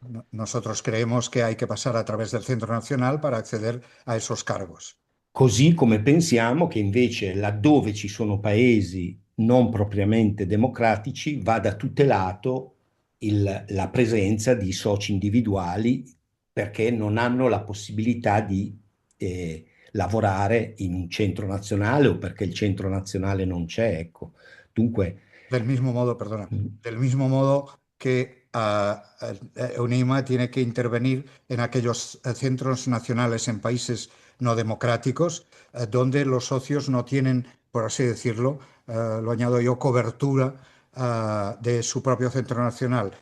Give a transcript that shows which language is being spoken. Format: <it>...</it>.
<es>Nosotros creemos que hay que pasar a través del centro nacional para acceder a esos cargos.</es> <it>così come pensiamo che invece laddove ci sono paesi non propriamente democratici vada tutelato la presenza di soci individuali perché non hanno la possibilità di lavorare in un centro nazionale o perché il centro nazionale non c'è, ecco. Dunque,</it> <es>Del mismo modo, perdona, del mismo modo que UNIMA tiene que intervenir en aquellos centros nacionales en países no democráticos, donde los socios no tienen, por así decirlo, lo añado yo, cobertura de su propio centro nacional.</es>